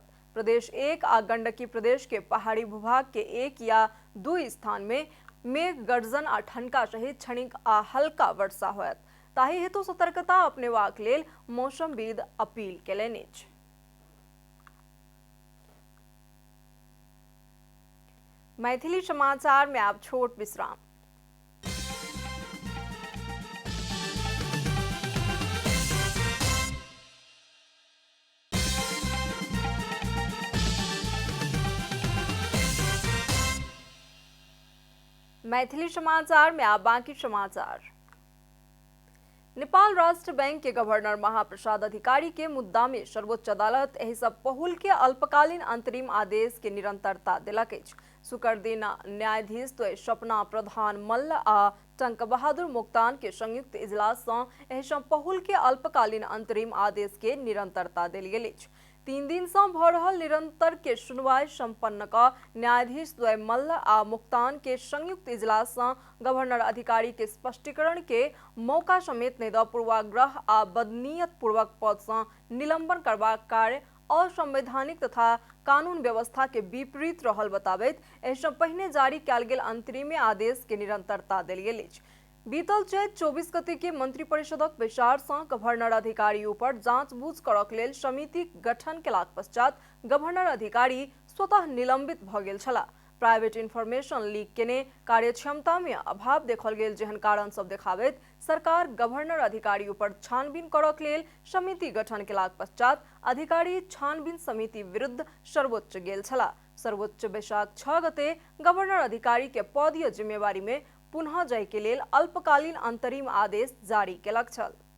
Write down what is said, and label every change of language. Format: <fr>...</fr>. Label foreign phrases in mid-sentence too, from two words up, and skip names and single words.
<mai>प्रदेश 1 आ गंडकी प्रदेश के पहाड़ी भूभाग के 1 या 2 स्थान में मेघ गर्जन आ ठनका सहित क्षणिक आ हल्का वर्षा होयत। ताहि हेतु सतर्कता अपनेबाक लेल मौसमविद अपील केलनि अछि। मैथिली समाचार में आप छोट विश्राम। मैथिली समाचार में आप बाकी समाचार। नेपाल राष्ट्र बैंक के गवर्नर महाप्रसाद अधिकारी के मुद्दा में सर्वोच्च अदालत एहि सब पहुल के अल्पकालीन अंतरिम आदेश के निरंतरता देलक अछि। शुक्र दिन न्यायाधीश द्वय स्वप्ना प्रधान मल्ल आ टंक बहादुर मोक्तान के संयुक्त इजलास सँ एहि सब पहुल के अल्पकालीन अंतरिम आदेश के निरंतरता देल गेल अछि। 3 दिन से भ रहल निरंतर के सुनवाई संपन्न क न्यायाधीश द्वय मल्ल आ मुक्तान के संयुक्त इजलास से गवर्नर अधिकारी के स्पष्टीकरण के मौका समेत नहीं द पूर्वाग्रह आ बदनीयत पूर्वक पद से निलंबन करबाक कार्य असंवैधानिक तथा कानून व्यवस्था के विपरीत रहल बताबैत एहि सँ पहिने जारी कयल गेल अंतरिम आदेश के निरंतरता देल गेल अछि। बीतल चैत 24 गते के मंत्री परिषदक बैसार सँ गवर्नर अधिकारी ऊपर जांच-बूझ करक लेल समिति गठन केलाक पश्चात गवर्नर अधिकारी स्वतः निलंबित भ गेल छलाह।</mai> <en>private information leak</en> <mai>केने कार्यक्षमता में अभाव देखल गेल जेहन कारण सब देखाबैत सरकार गवर्नर अधिकारी ऊपर छानबीन करक लेल समिति गठन केलाक पश्चात अधिकारी छानबीन समिति विरुद्ध सर्वोच्च गेल छलाह। सर्वोच्च बैसाख 6 गते गवर्नर अधिकारी के पदीय जिम्मेवारी में पुनः जाय के लेल अल्पकालीन अंतरिम आदेश जारी केलक छल।</mai>